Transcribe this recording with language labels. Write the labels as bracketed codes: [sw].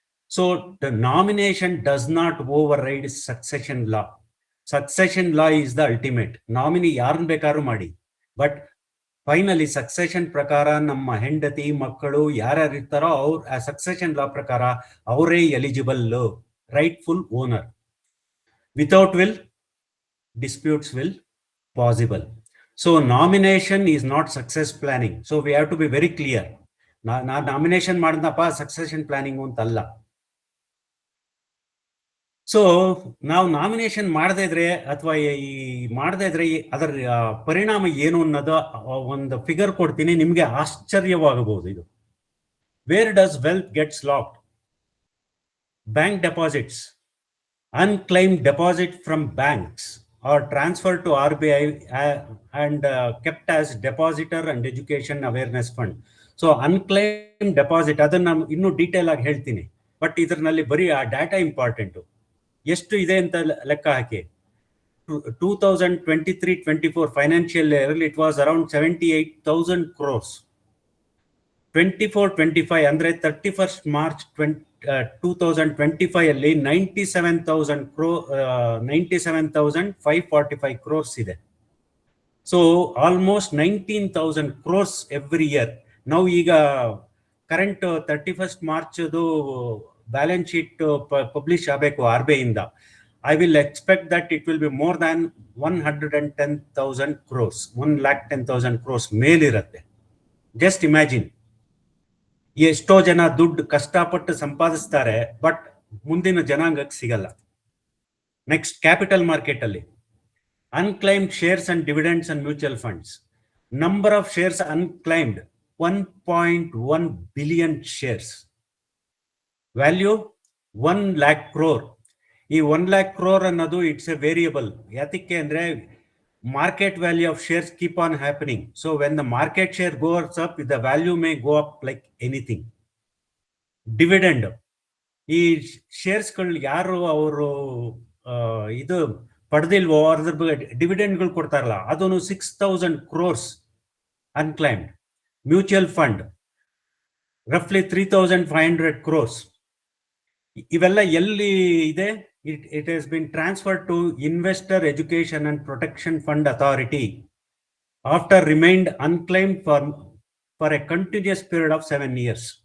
[en] So the nomination does not override succession law. Succession law is the ultimate. [kn] Nominee yarn bekaru ಮಾಡಿ, but finally succession ಪ್ರಕಾರ ನಮ್ಮ ಹೆಂಡತಿ ಮಕ್ಕಳು ಯಾರ್ಯಾರು ಇರ್ತಾರೋ ಅವ್ರು ಆ ಸಕ್ಸೆಷನ್ ಲಾ ಪ್ರಕಾರ ಅವರೇ [en] Eligible rightful owner. Without will disputes will possible. So nomination is not success planning. So we have to be very clear. [kn] ನಾ ನಾಮಿನೇಷನ್ ಮಾಡಿದಪ್ಪ ಸಕ್ಸೆಷನ್ ಪ್ಲಾನಿಂಗ್ ಅಂತಲ್ಲ. ಸೊ ನಾವು ನಾಮಿನೇಷನ್ ಮಾಡದೇ ಇದ್ರೆ ಅಥವಾ ಈ ಮಾಡದೇ ಇದ್ರೆ ಅದರ ಪರಿಣಾಮ ಏನು ಅನ್ನೋದು ಒಂದು ಫಿಗರ್ ಕೊಡ್ತೀನಿ, ನಿಮ್ಗೆ ಆಶ್ಚರ್ಯವಾಗಬಹುದು. ಇದು [en] Where does wealth gets locked? Bank deposits, unclaimed deposit from banks are transferred to RBI and kept as depositor and education awareness fund. [kn] So ಅನ್ಕ್ಲೈಮ್ deposit ಅದನ್ನ ಇನ್ನೂ ಡೀಟೇಲ್ ಆಗಿ ಹೇಳ್ತೀನಿ, ಬಟ್ ಇದರಲ್ಲಿ ಬರೀ ಆ ಡಾಟಾ ಇಂಪಾರ್ಟೆಂಟು. ಎಷ್ಟು ಇದೆ ಅಂತ ಲೆಕ್ಕ ಹಾಕಿ. [en] 2023-24 financial year it was around 78,000 crores. [kn] 24-25 ಅಂದ್ರೆ 31st March 2025 ಅಲ್ಲಿ 97,545 crores ಇದೆ. [en] So almost 19,000 crores every year. [kn] ನಾವು ಈಗ current 31st March balance sheet publish ಆಗಬೇಕು RBI ಇಂದ. [en] I will expect that it will be more than 110,000 crores, 110,000 crores [kn] ಮೇಲಿರುತ್ತೆ. [en] just imagine, [kn] ಎಷ್ಟೋ ಜನ ದುಡ್ಡು ಕಷ್ಟಪಟ್ಟು ಸಂಪಾದಿಸ್ತಾರೆ, ಬಟ್ ಮುಂದಿನ ಜನಾಂಗಕ್ಕೆ ಸಿಗಲ್ಲ. [en] Next capital market ಅಲ್ಲಿ unclaimed shares and dividends and mutual funds. Number of shares unclaimed 1.1 billion shares. Value 1 lakh crore. [kn] ಈ 1 lakh crore ಅನ್ನೋದು [en] It's a variable. [kn] ಯಾತಕ್ಕೆ ಅಂದ್ರೆ [en] market value of shares keep on happening. So when the market share goes up, the value may go up like anything. [kn] Dividend, ಈ ಶೇರ್ಸ್ಗಳು ಯಾರು ಅವರು ಇದು ಪಡೆದಿಲ್ವೋ ಅದ್ರ ಬಗ್ಗೆ ಡಿವಿಡೆಂಡ್ಗಳು ಕೊಡ್ತಾರಲ್ಲ, ಅದನ್ನು 6,000 crores unclaimed. [en] Mutual fund roughly 3,500 crores. [kn] ಇವೆಲ್ಲ ಎಲ್ಲಿ ಇದೆ? [en] It has been transferred to Investor Education and Protection Fund Authority after remained unclaimed for a continuous period of 7 years.